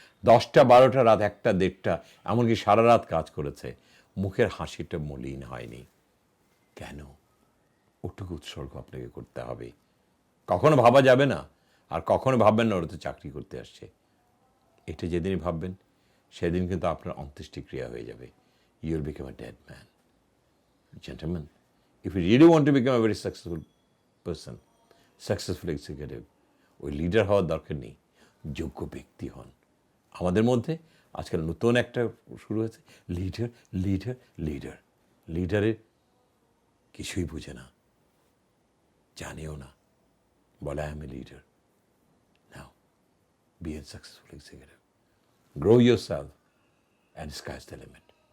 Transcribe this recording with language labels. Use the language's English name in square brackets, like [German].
[Bangla] 10টা 12টা রাত, 1টা 1:30, এমনকি সারা রাত কাজ করেছে, মুখের হাসিটা মলিন হয়নি। কেন? ওটুকু উৎসর্গ আপনাকে করতে হবে। কখনো ভাবা যাবে না, আর কখনো ভাববেন না ওরা তো চাকরি করতে আসছে। এটা যেদিনই ভাববেন, সেদিন কিন্তু আপনার অন্ত্যেষ্টিক্রিয়া হয়ে যাবে। [English] You will become a dead man. Gentlemen, if you really want to become a very successful person, successful executive, [Bangla] ওই লিডার হওয়ার দরকার নেই, যোগ্য ব্যক্তি হন। আমাদের মধ্যে আজকাল নতুন একটা শুরু হয়েছে, লিডার লিডার লিডার। লিডারের কিছুই বুঝে না, জানেও না, বলে [English] I am a leader. Now be a successful executive, grow yourself and sky's the limit.